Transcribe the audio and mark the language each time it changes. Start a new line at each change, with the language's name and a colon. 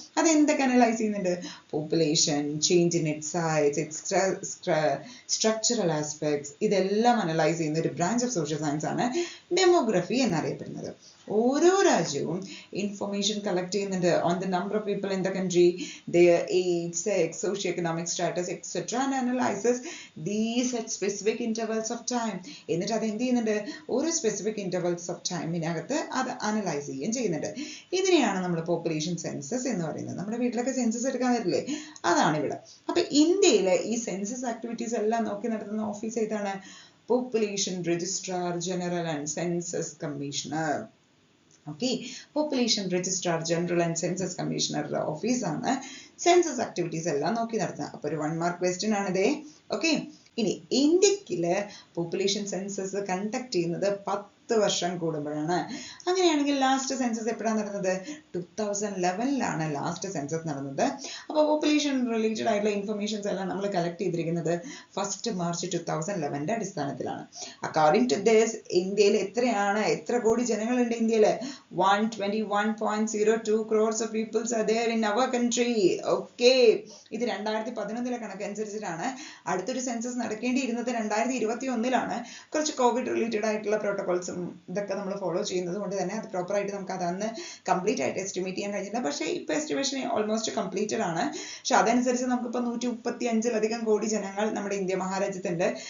Malayalam: അത് എന്തൊക്കെ അനലൈസ് ചെയ്യുന്നുണ്ട്? Population, change in it size, it's structural aspects, ഇതെല്ലാം അനലൈസ് ചെയ്യുന്ന ഒരു ബ്രാഞ്ച് ഓഫ് സോഷ്യൽ സയൻസ് ആണ് ഡെമോഗ്രഫി എന്നറിയപ്പെടുന്നത്. ഓരോ രാജ്യവും ഇൻഫർമേഷൻ കളക്ട് ചെയ്യുന്നുണ്ട്
English: On the number of people in the country, their age, sex, socio-economic status, etc. and analyzes these at specific intervals of time.
Malayalam: എന്നിട്ട് അത് എന്ത് ചെയ്യുന്നുണ്ട്? ഓരോ സ്പെസിഫിക് ഇന്റർവൽസ് ഓഫ് ടൈമിനകത്ത് അത് അനലൈസ് ചെയ്യുന്നുണ്ട്. ഇതിനെയാണ് നമ്മൾ പോപ്പുലേഷൻ സെൻസസ് എന്ന് പറയുന്നത്. നമ്മുടെ വീട്ടിലൊക്കെ സെൻസസ് എടുക്കാൻ വരില്ലേ? അതാണ് ഇവിടെ. അപ്പൊ ഇന്ത്യയിലെ ഈ സെൻസസ് ആക്ടിവിറ്റീസ് എല്ലാം നോക്കി നടത്തുന്ന ഓഫീസ് ഏതാണ്? Population registrar general and census commissioner. Okay, population registrar general and census കമ്മീഷണറുടെ ഓഫീസാണ് സെൻസസ് ആക്ടിവിറ്റീസ് എല്ലാം നോക്കി നടത്തുന്നത്. അപ്പൊ ഒരു 1 മാർക്ക് ക്വസ്റ്റ്യൻ ആണിതേ. ഓക്കെ, ഇനി ഇന്ത്യക്കില് പോപ്പുലേഷൻ സെൻസസ് കണ്ടക്ട് ചെയ്യുന്നത് 10 വർഷം കൂടുമ്പോഴാണ്. അങ്ങനെയാണെങ്കിൽ ലാസ്റ്റ് സെൻസസ് എപ്പോഴാണ് നടന്നത്? 2011ലാണ് ലാസ്റ്റ് സെൻസസ് നടന്നത്. അപ്പോൾ പോപ്പുലേഷൻ റിലേറ്റഡ് ആയിട്ടുള്ള ഇൻഫർമേഷൻസ് എല്ലാം നമ്മൾ കളക്ട് ചെയ്തിരിക്കുന്നത് 1 മാർച്ച് 2011ന്റെ അടിസ്ഥാനത്തിലാണ്. അക്കോർഡിംഗ് ടു ദിസ്, ഇന്ത്യയിൽ എത്ര കോടി ജനങ്ങളുണ്ട്?
English: ഇന്ത്യയിൽ 121.02 crores of peoples are there in our country.
Malayalam: Okay, ഇത് 2011ലെ കണക്കനുസരിച്ചിട്ടാണ്. അടുത്തൊരു സെൻസസ് നടക്കേണ്ടിയിരുന്നത് 2021ലാണ്. കുറച്ച് കോവിഡ് റിലേറ്റഡ് ആയിട്ടുള്ള പ്രോട്ടോകോൾസും ഇതൊക്കെ നമ്മൾ ഫോളോ ചെയ്യുന്നത് കൊണ്ട് തന്നെ അത് പ്രോപ്പർ ആയിട്ട് നമുക്ക് അതന്ന് കംപ്ലീറ്റ് ആയിട്ട് എസ്റ്റിമേറ്റ് ചെയ്യാൻ കഴിഞ്ഞില്ല. പക്ഷേ ഇപ്പൊ എസ്റ്റിമേഷൻ ഓൾമോസ്റ്റ് കംപ്ലീറ്റഡ് ആണ്. പക്ഷെ അതനുസരിച്ച് നമുക്കിപ്പോ 135ലധികം കോടി ജനങ്ങൾ നമ്മുടെ ഇന്ത്യ മഹാരാജ്യത്തുണ്ട്.